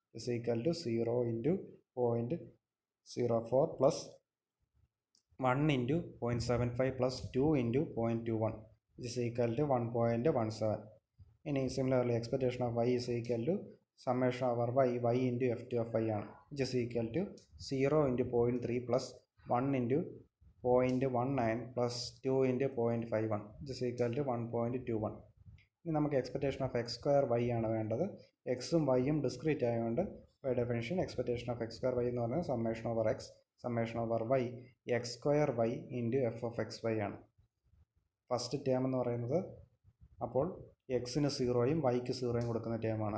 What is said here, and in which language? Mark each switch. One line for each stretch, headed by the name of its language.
English: Is equal to 0 × 0.04 plus 1 × 0.75 plus 2 × 0.21 is equal to 1.17. ഇനി similarly expectation of y is equal to summation over y into F2 of y ആണ്. Which is equal to 0 × 0.3 plus 1 into 0.19 plus 2 into 0.51 which is equal to 1.21. ഇനി നമുക്ക് expectation of x square y ആണ് വേണ്ടത്. എക്സും വൈയും discrete ആയതുകൊണ്ട് by definition expectation of x square y എന്ന് പറയുന്നത് summation over x summation over y x square y into f of x y ആണ്.
Malayalam: First term എന്ന് പറയുന്നത് അപ്പോൾ എക്സിന് 0യും വൈക്ക് 0യും കൊടുക്കുന്ന ടേമാണ്.